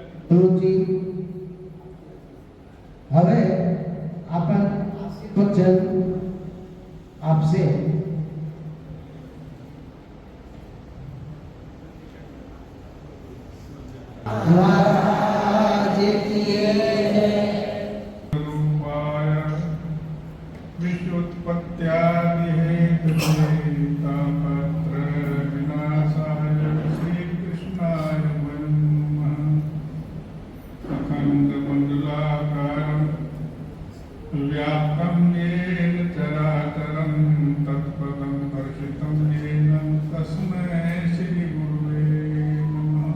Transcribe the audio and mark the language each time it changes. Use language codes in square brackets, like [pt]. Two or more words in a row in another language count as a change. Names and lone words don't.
[gu] ગુરુજી હવે આપણ વચન આપશે. મહારાજ કી જય. [sa] रूपाय विश्वोत्पत्त्यादिहेतवे तापत्र विनाशाय श्रीकृष्णाय नमः. अखण्डमण्डलाकारं व्याप्तं येन चराचरं तत्पदं दर्शितं येन तस्मै श्रीगुरुवे नमः.